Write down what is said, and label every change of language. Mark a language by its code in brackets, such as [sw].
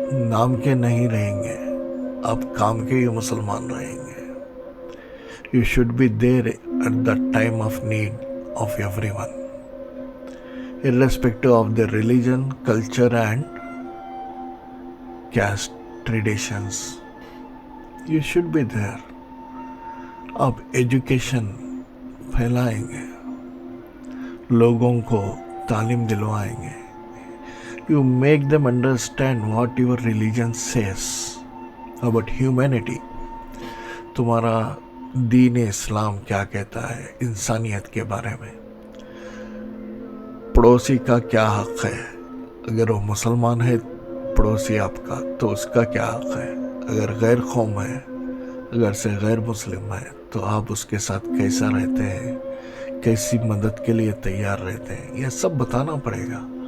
[ur] نام کے نہیں رہیں گے، آپ کام کے ہی مسلمان رہیں گے۔ [en] You should be there at the time of need of everyone, irrespective of their religion, culture and caste traditions. You should be there. [ur] آپ ایجوکیشن پھیلائیں گے، لوگوں کو تعلیم دلوائیں گے۔ [en] You make them understand what your religion says about humanity. [ur] تمہارا دین اسلام کیا کہتا ہے انسانیت کے بارے میں، پڑوسی کا کیا حق ہے۔ اگر وہ مسلمان ہے پڑوسی آپ کا تو اس کا کیا حق ہے، اگر غیر قوم ہے، اگر سے غیر مسلم ہے تو آپ اس کے ساتھ کیسا رہتے ہیں، کیسی مدد کے لیے تیار رہتے ہیں، یہ سب بتانا پڑے گا۔